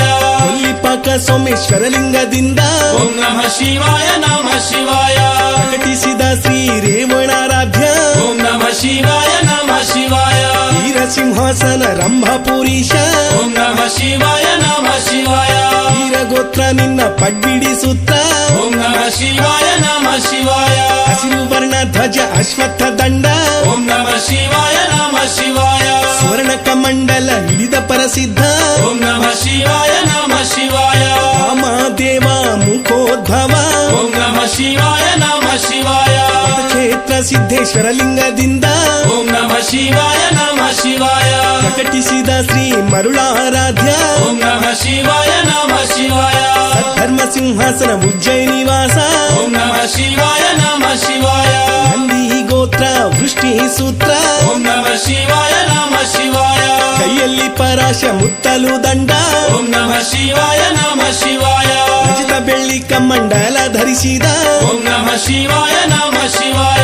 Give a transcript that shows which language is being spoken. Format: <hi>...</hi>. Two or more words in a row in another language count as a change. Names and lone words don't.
<kn>ಕೊಲ್ಲಿಪಾಕ ಸೋಮೇಶ್ವರ ಲಿಂಗದಿಂದ</kn> <sa>ಓಂ ನಮಃ ಶಿವಾಯ ನಮಃ ಶಿವಾಯ.</sa> <kn>ಪ್ರಕಟಿಸಿದ ಶ್ರೀ ರೇವಣಾರಾಧ್ಯ</kn> <sa>ಓಂ ನಮಃ ಶಿವಾಯ ನಮಃ ಶಿವಾಯ.</sa> <kn>ವೀರಸಿಂಹಾಸನ ರಂಭಪುರೀಶ</kn> <sa>ಓಂ ನಮಃ ಶಿವಾಯ ನಮಃ ಶಿವಾಯ.</sa> <kn>ವೀರಗೋತ್ರ ನಿನ್ನ ಪಡ್ಬಿಡಿಸುತ್ತ</kn> <sa>ಓಂ ನಮಃ ಶಿವಾಯ ನಮಃ ಶಿವಾಯ.</sa> <kn>ಹಸಿರು ವರ್ಣ ಧ್ವಜ ಅಶ್ವತ್ಥ ದಂಡ</kn> <sa>ಓಂ ನಮಃ ಶಿವಾಯ ನಮಃ ಶಿವಾಯ.</sa> <kn>ಸ್ವರ್ಣ ಕಮಂಡಲ ಹಿಡಿದ ಪರಸಿದ್ಧ</kn> <sa>ಓಂ ನಮಃ ಶಿವಾಯ ನಮಃ ಶಿವಾಯ.</sa> <kn>ರಾಮದೇವ ಮುಖೋದ್ಭವ</kn> <sa>ಓಂ ನಮಃ ಶಿವಾಯ ನಮಃ ಶಿವಾಯ.</sa> <kn>ಕ್ಷೇತ್ರ ಸಿದ್ದೇಶ್ವರ ಲಿಂಗದಿಂದ</kn> <sa>ಓಂ ನಮಃ ಶಿವಾಯ ನಮಃ ಶಿವಾಯ.</sa> <kn>ಪ್ರಕಟಿಸಿದ ಶ್ರೀ ಮರುಳಾರಾಧ್ಯ</kn> <sa>ಓಂ ನಮಃ ಶಿವಾಯ ನಮಃ ಶಿವಾಯ.</sa> <kn>ಧರ್ಮ ಸಿಂಹಾಸನ ಉಜ್ಜಯಿನಿವಾಸ</kn> <sa>ಓಂ ನಮಃ ಶಿವಾಯ ನಮಃ ಶಿವಾಯ.</sa> <kn>ನಂದಿ ಗೋತ್ರ ವೃಷ್ಟಿ ಸೂತ್ರ</kn> <sa>ಓಂ ನಮಃ ಶಿವಾಯ ನಮಃ ಶಿವಾಯ.</sa> <kn>ಕೈಯಲ್ಲಿ ಪರಾಶ ಮುತ್ತಲು ದಂಡ</kn> <sa>ಓಂ ನಮಃ ಶಿವಾಯ ನಮಃ ಶಿವಾಯ.</sa> <kn>ರಚಿತ ಬೆಳ್ಳಿ ಕಮಂಡಲ ಧರಿಸಿದ</kn> <sa>ಓಂ ನಮಃ ಶಿವಾಯ ನಮಃ ಶಿವಾಯ.</sa>